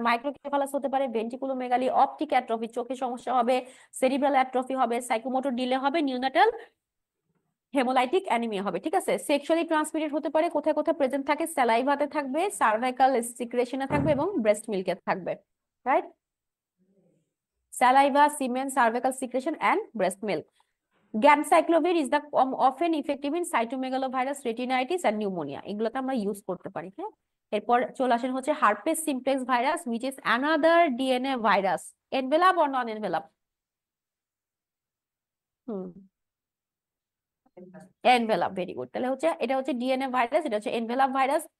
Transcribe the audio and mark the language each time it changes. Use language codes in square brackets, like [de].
[bn] মাইক্রোকেফালাস হতে পারে, ভেন্ট্রিকুলোমেগালি, optic atrophy, চোখে সমস্যা হবে, সেরিব্রাল অ্যাট্রফি হবে, সাইকোমোটর ডিলে হবে, নিউনাটাল হেমোলাইটিক অ্যানিমিয়া হবে। ঠিক আছে। সেক্সুয়ালি ট্রান্সমিটেড হতে পারে, কোথায় কোথায় প্রেজেন্ট থাকে? স্যালাইভাতে থাকবে, সার্ভাইকাল সিক্রেশনে থাকবে এবং ব্রেস্ট মিল্কে থাকবে। Right? Saliva, সিমেন, cervical secretion and breast milk. [en] Ganciclovir is the often effective in cytomegalovirus, retinitis and pneumonia. [bn] এগুলোতে আমরা ইউজ করতে পারি। হ্যাঁ, এরপর চলে আসেন হচ্ছে herpes simplex virus, [en] which is another DNA virus. Envelope or non envelope? [bn] Envelope, very good. তাহলে হচ্ছে এটা হচ্ছে ডিএনএ ভাইরাস, এটা হচ্ছে এনভেলাপ ভাইরাস।